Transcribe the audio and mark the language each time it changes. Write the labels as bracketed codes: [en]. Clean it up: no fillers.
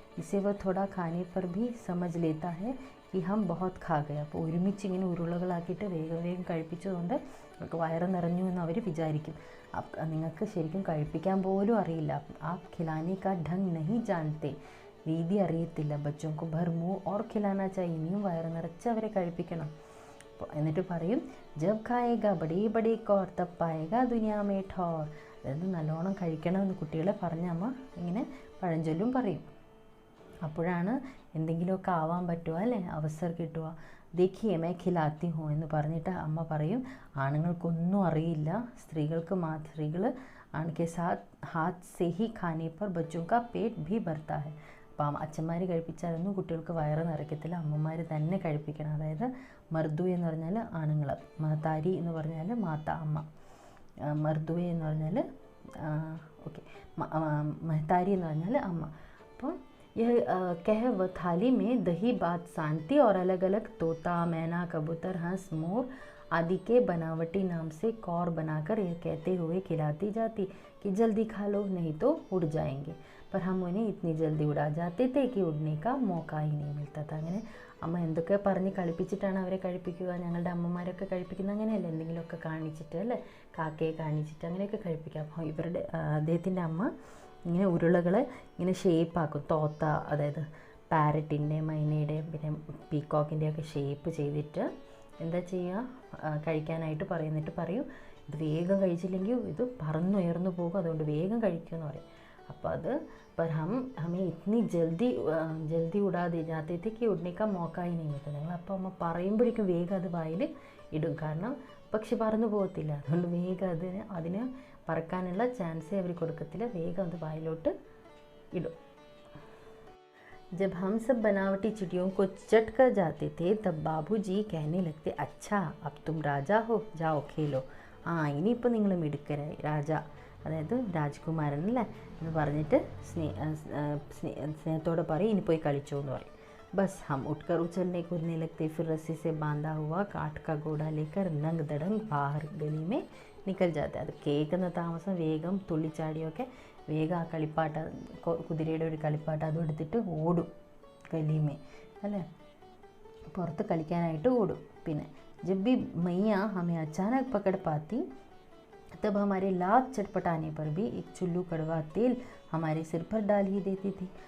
[hi] इसे वह थोड़ा खाने पर भी समझ लेता है कि हम बहुत खा गए. [ml] അപ്പോൾ ഒരുമിച്ച് ഇങ്ങനെ ഉരുളകളാക്കിയിട്ട് വേഗം കഴിപ്പിച്ചതുകൊണ്ട് അവർക്ക് വയറ് നിറഞ്ഞു എന്ന് അവർ വിചാരിക്കും. നിങ്ങൾക്ക് ശരിക്കും കഴിപ്പിക്കാൻ പോലും അറിയില്ല. [hi] ആ ഖിലാനെ കാ ढंग नहीं जानते, [ml] രീതി അറിയത്തില്ല. [hi] ബച്ചോക്ക് ഭർ മുഹ് ഓർ ഖിലാന ചായി, [ml] ഇനിയും വയറ് നിറച്ച് അവരെ കഴിപ്പിക്കണം. എന്നിട്ട് പറയും [hi] ജബ് ഖായേഗ ബഡേ ബഡേ കോർ തബ് പായേഗ ദുനിയാ മേ ഠോർ. [ml] അതായത് നല്ലോണം കഴിക്കണമെന്ന് കുട്ടികളെ പറഞ്ഞ അമ്മ ഇങ്ങനെ പഴഞ്ചൊല്ലും പറയും. അപ്പോഴാണ് എന്തെങ്കിലുമൊക്കെ ആവാൻ പറ്റുക അല്ലേ, അവസരം കിട്ടുക. [hi] ദേഖിയേ മേ ഖിലാത്തി ഹോ [ml] എന്ന് പറഞ്ഞിട്ട് അമ്മ പറയും ആണുങ്ങൾക്കൊന്നും അറിയില്ല, സ്ത്രീകൾ [hi] ആൺകെ ഹാത്ത് സേ ഹി ഖാനെ പർ ബച്ചോं का पेट भी भरता है. [ml] അപ്പം അച്ഛന്മാർ കഴിപ്പിച്ചാലൊന്നും കുട്ടികൾക്ക് വയറ് നിറയ്ക്കത്തില്ല, അമ്മമാർ തന്നെ കഴിപ്പിക്കണം. അതായത് മർദു എന്ന് പറഞ്ഞാൽ ആണുങ്ങൾ, മഹതാരി എന്ന് പറഞ്ഞാൽ മാത അമ്മ, മർദുവെ എന്ന് പറഞ്ഞാൽ ഓക്കെ മഹതാരി എന്ന് പറഞ്ഞാൽ അമ്മ. [hi] അപ്പോൾ कह व थाली में दही भात सांती और अलग अलग तोता मैना कबूतर हंस मोर आदि के बनावटी नाम से कौर बनाकर यह कहते हुए खिलाती जाती कि जल्दी खा लो नहीं तो उड़ जाएंगे. पर हम उन्हें इतनी जल्दी उड़ा जाते थे कि उड़ने का मौका ही नहीं मिलता था. [ml] അങ്ങനെ അമ്മ എന്തൊക്കെ പറഞ്ഞ് കളിപ്പിച്ചിട്ടാണ് അവരെ കഴിപ്പിക്കുക. ഞങ്ങളുടെ അമ്മമാരൊക്കെ കഴിപ്പിക്കുന്നത് അങ്ങനെയല്ലേ, എന്തെങ്കിലുമൊക്കെ കാണിച്ചിട്ട് അല്ലേ, കാക്കയെ കാണിച്ചിട്ട് അങ്ങനെയൊക്കെ കഴിപ്പിക്കുക. അപ്പോൾ അദ്ദേഹത്തിൻ്റെ അമ്മ ഇങ്ങനെ ഉരുളകൾ ഇങ്ങനെ ഷേപ്പാക്കും. തോത്ത അതായത് പാരറ്റിൻ്റെ, മൈനയുടെ, പിന്നെ പീക്കോക്കിൻ്റെയൊക്കെ ഷേപ്പ് ചെയ്തിട്ട് എന്താ ചെയ്യുക, കഴിക്കാനായിട്ട് പറയുന്നിട്ട് പറയും ഇത് വേഗം കഴിച്ചില്ലെങ്കിൽ ഇത് പറന്നുയർന്നു പോകും, അതുകൊണ്ട് വേഗം കഴിക്കുമെന്ന് പറയും. [hi] അപ്പോൾ അത് पर हमें इतनी जल्दी उड़ा दे जाते थे कि उड़ने का मौका ही नहीं मिलता. [ml] ഞങ്ങൾ അപ്പോൾ അമ്മ പറയുമ്പോഴേക്കും വേഗം അത് വായിൽ ഇടും. കാരണം പക്ഷി പറന്നു പോകത്തില്ല, അതുകൊണ്ട് വേഗം അതിന് പറക്കാനുള്ള ചാൻസേ അവർ കൊടുക്കത്തില്ല, വേഗം അത് വായിലോട്ട് ഇടും. [hi] जब हम सब बनावटी चिड़ियों को चट कर जाते थे तब बाबूजी कहने लगते अच्छा अब तुम राजा हो जाओ खेलो. [ml] ഇനിയിപ്പോൾ നിങ്ങൾ മിടുക്കരായി, രാജ അതായത് രാജ്കുമാരൻ അല്ലേ എന്ന് പറഞ്ഞിട്ട് സ്നേഹത്തോടെ പറയും ഇനി പോയി കളിച്ചോ എന്ന് പറയും. [hi] बस हम उठकर उछलने कूदने लगते, फिर रस्सी से बांधा हुआ काठ का घोड़ा लेकर नंग दड़ंग बाहर गली में निकल जाते. [ml] അത് കേൾക്കുന്ന താമസം വേഗം തുള്ളിച്ചാടിയൊക്കെ വേഗം ആ കളിപ്പാട്ട കുതിരയുടെ ഒരു കളിപ്പാട്ട അതും എടുത്തിട്ട് ഓടും ഗലിമേ അല്ലേ, പുറത്ത് കളിക്കാനായിട്ട് ഓടും. [hi] പിന്നെ जब भी मैया हमें अचानक पकड़ पाती तब हमारे लात चटपटाने पर भी एक चुल्लू कड़वा तेल हमारे सिर पर डाल ही देती थी.